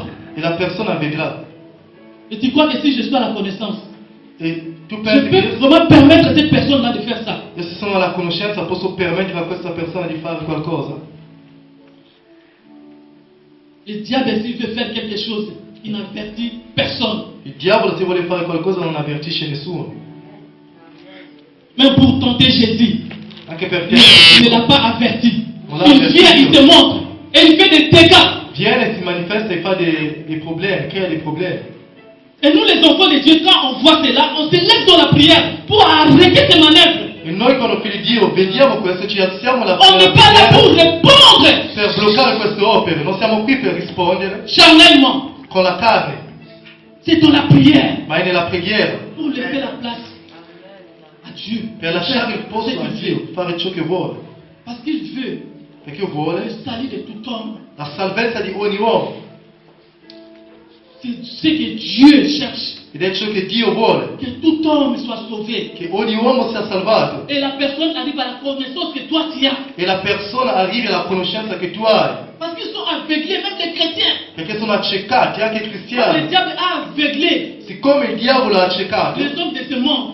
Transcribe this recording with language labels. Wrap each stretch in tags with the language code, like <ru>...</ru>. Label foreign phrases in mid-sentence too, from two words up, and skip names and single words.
<it>e la persona vedrà.</it> <fr>Et tu crois que si je suis à la connaissance,</fr> <it>E tu</it> <fr>je</fr> <it>pensi</it> <fr>peux</fr> <it>che</it> <fr>vraiment permettre à cette personne-là de faire ça?</fr> <it>io se sono alla conoscenza posso permettere a questa persona di fare qualcosa?</it> <fr>Le diable, s'il veut faire quelque chose, il n'avertit personne.</fr> <it>Il diavolo se vuole fare qualcosa non avvertisce nessuno.</it> <fr>Même pour tenter Jésus,</fr> <it>Anche perché</it> <fr>il ne l'a pas averti. On l'a Il averti. vient, il te montre. Et il fait des dégâts.</fr> <it>viene, si manifesta e fa dei problemi, crea dei problemi.</it> <fr>Et nous, les enfants de Dieu, quand on voit cela, on se lève dans la prière pour arrêter ces manœuvres.</fr> <it>E noi come figli di Dio vediamo questo, ci alziamo la</it> <fr>On n'est pas là pour</fr> <it>preghiera</it> <fr>répondre</fr> <it>per bloccare queste opere, non siamo qui per rispondere</it> <fr>charnellement.</fr> <it>con la carne,</it> <fr>C'est dans la prière</fr> <it>ma è nella preghiera,</it> <fr>pour laisser la place à Dieu.</fr> <it>per lasciare il</it> <fr>Ce</fr> <it>posto a</it> <fr>qu'il</fr> <it>Dio,</it> <fr>veut.</fr> <it>fare ciò che vuole,</it> <fr>Parce qu'il veut</fr> <it>perché</it> <fr>le</fr> <it>vuole</it> <fr>salut de tout homme.</fr> <it>la salvezza di ogni uomo,</it> <fr>C'est ce que Dieu cherche.</fr> <it>ed è ciò che Dio vuole,</it> <fr>Que tout homme soit sauvé.</fr> <it>che ogni uomo sia salvato</it> <fr>Et la personne arrive à la connaissance que toi tu as.</fr> <it>e la persona arrivi alla conoscenza che tu hai,</it> <fr>Parce qu'ils sont aveuglés, même les chrétiens.</fr> <it>perché sono accecati anche i</it> <fr>Le</fr> <it>cristiani.</it> <fr>diable a aveuglé</fr> <it>Siccome il diavolo ha accecato</it> <fr>les hommes de ce monde.</fr>